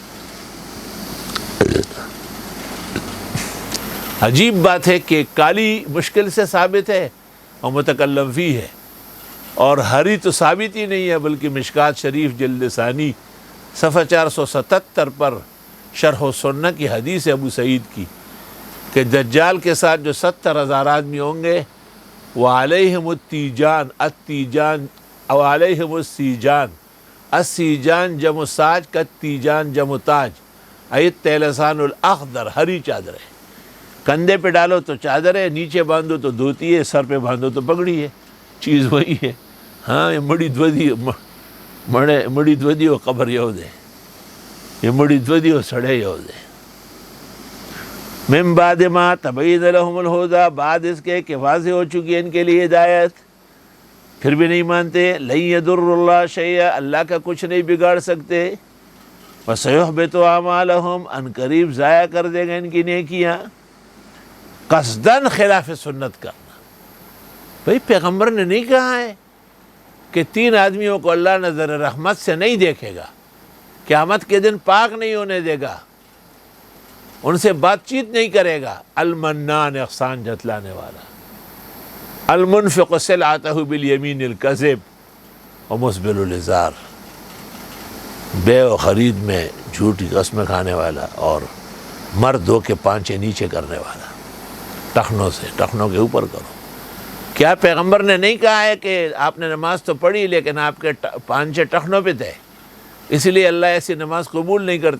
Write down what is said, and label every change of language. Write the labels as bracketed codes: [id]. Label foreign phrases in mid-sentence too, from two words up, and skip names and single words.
[ur] عجیب بات ہے کہ کالی مشکل سے ثابت ہے اور متکلم فی ہے، اور ہری تو ثابت ہی نہیں ہے، بلکہ مشکات شریف جلد ثانی صفحہ 477 پر شرح السنہ کی حدیث ابو سعید کی کہ دجال کے ساتھ جو 70,000 آدمی ہوں گے، [ar] وعلیہم التیجان، التیجان وعلیہم السیجان، السیجان [ur] جمع ساج کا تیجان جمع تاج، [ar] ایت تیلسان الاخضر، [ur] ہری چادر ہے. کندھے پہ ڈالو تو چادر ہے، نیچے باندھو تو دھوتی ہے، سر پہ باندھو تو پگڑی ہے، چیز وہی ہے. ہاں یہ مڑی دودی و قبر یہود ہے، یہ مڑی دودی و سڑے یہود ہے. [ar] من بعد ما تبین لهم الہدی، [ur] بعد اس کے کہ واضح ہو چکی ہے ان کے لیے ہدایت، پھر بھی نہیں مانتے. [ar] لن یضر اللہ شیئا، [ur] اللہ کا کچھ نہیں بگاڑ سکتے. [ar] وسیحبط اعمالهم، [ur] ان قریب ضائع کر دے گا ان کی نیکیاں. قصدن خلاف سنت کرنا، بھئی پیغمبر نے نہیں کہا ہے کہ 3 آدمیوں کو اللہ نظر رحمت سے نہیں دیکھے گا، قیامت کے دن پاک نہیں ہونے دے گا، ان سے بات چیت نہیں کرے گا. المنان، احسان جتلانے والا. [ar] المنفق سلعتہ بالیمین الکذب ومسبل الازار، [ur] بے و خرید میں جھوٹی قسمیں کھانے والا اور مرد ہو کے پانچے نیچے کرنے والا. ٹخنوں سے، ٹخنوں کے اوپر کرو. کیا پیغمبر نے نہیں کہا ہے کہ آپ نے نماز تو پڑھی لیکن آپ کے پانچے ٹخنوں پہ تھے، اس لیے اللہ ایسی نماز قبول نہیں کرتے؟